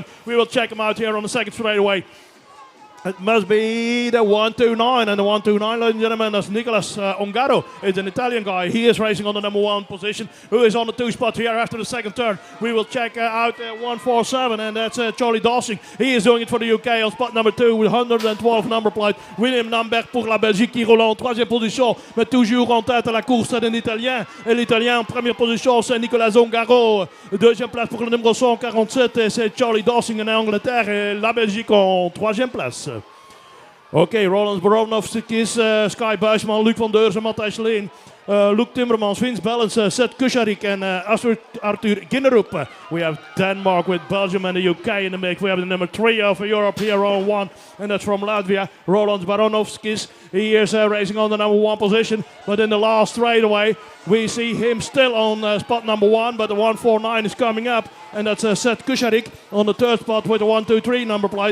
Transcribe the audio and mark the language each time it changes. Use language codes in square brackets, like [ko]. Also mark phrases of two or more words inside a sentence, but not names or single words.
[en] We will check him out here on the second straight away. It must be the 129, and the 129, ladies and gentlemen, that's Nicolas Ongaro. It's an Italian guy. He is racing on the number 1 position. Who is on the 2 spot here after the second turn? We will check out 147, and that's Charlie Dawson. He is doing it for the UK on spot number 2 with 112 number plate. [fr] William Lambert pour la Belgique qui roule en 3e position, mais toujours en tête à la course d'un Italien. Et l'Italien en première position, c'est Nicolas Ongaro. 2e place pour le numéro 147, et c'est Charlie Dawson en Angleterre. Et la Belgique en 3e place. [en] Oké, Roland Baronovskis, Sky Buisman, Luc van Deurzen, Matthijs Leen, Luc Timmermans, Vince Bellens, Seth Kusharik and Arthur Ginnerup. We have Denmark with Belgium and the UK in the mix. We have the number 3 of Europe here on 1, and that's from Latvia, Roland Baronovskis. He is racing on the number 1 position, but in the last straightaway, we see him still on spot number 1, but the 149 is coming up, and that's Seth Kusharik on the 3rd spot with the 123 number plate.